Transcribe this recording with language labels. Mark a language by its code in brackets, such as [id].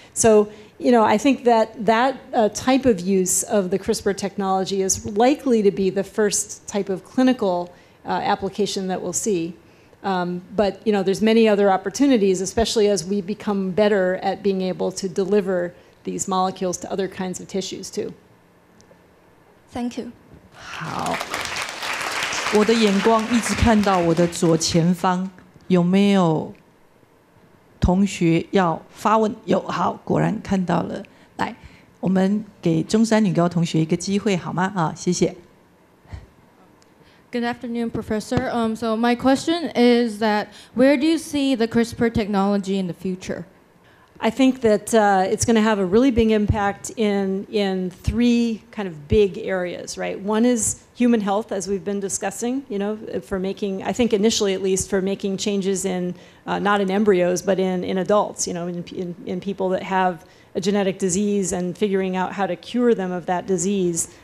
[en] So, I think that type of use of the CRISPR technology is likely to be the first type of clinical application that we'll see. But, there's many other opportunities, especially as we become better at being able to deliver these molecules to other kinds of tissues too. Thank you. [zh] 好，我的眼光一直看到我的左前方，有没有同学要发问？有，好，果然看到了。来，我们给中山女高同学一个机会，好吗？啊，谢谢。 [en] Good afternoon, Professor. So my question is that where do you see the CRISPR technology in the future? I think that it's going to have a really big impact in three kind of big areas, right? One is human health, as we've been discussing, for making, I think initially at least, for making changes in, not in embryos, but in adults, in people that have a genetic disease and figuring out how to cure them of that disease.